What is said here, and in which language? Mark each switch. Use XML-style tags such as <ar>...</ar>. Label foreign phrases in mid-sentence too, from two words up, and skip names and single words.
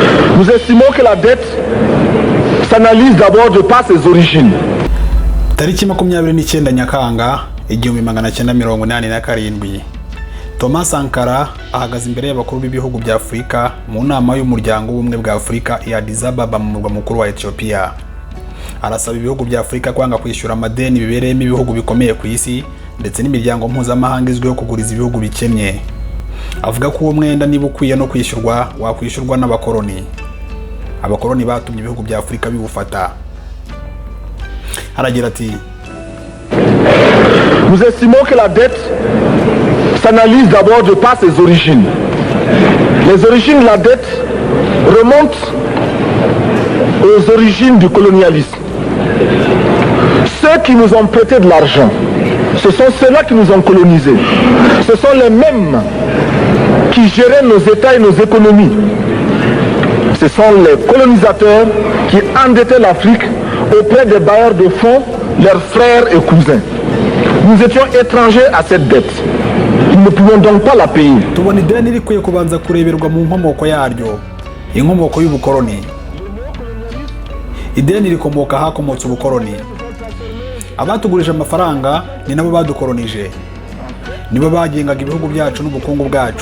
<fr>Nous estimons que la dette s'analyse d'abord de par ses origines.</fr> <rw>Tariki 29 Nyakanga 1987 Thomas Sankara ahagaze imbere y'abakuru b'ibihugu bya Afurika mu nama y'umuryango w'ubumwe bwa Afurika ya Addis Ababa mu murwa mukuru wa Ethiopia. Arasaba ibihugu bya Afurika kwanga kwishyura amadeni bibereyemo ibihugu bikomeye ku isi ndetse n'imiryango mpuzamahanga izwiho kuguriza ibihugu bikennye. Avuga ko uwo mwenda niba ukwiye no kwishyurwa wakwishyurwa n'abakoloni. Abakoloni batumye ibihugu bya Afurika biwufata. Aragira ati:</rw> <fr>Nous estimons que la dette s'analyse d'abord de par ses origines. Les origines de la dette remontent aux origines du colonialisme. Ceux qui nous ont prêté de l'argent, ce sont ceux-là qui nous ont colonisés. Ce sont les mêmes qui géraient nos États et nos économies. Ce sont les colonisateurs qui endettaient l'Afrique auprès des bailleurs de fonds, leurs frères et cousins. Nous étions étrangers à cette dette. Nous ne pouvons donc pas la payer.</fr> <rw>Tubona ideni rikwiye kubanza kureberwa mu nkomoko yaryo, inkomoko y'ubukoloni. Ideni rikomoka hakomotse ubukoloni. Abatugurije amafaranga ni nabo badukolonije. Nibo bagengaga ibihugu byacu n'ubukungu bwacu.</rw>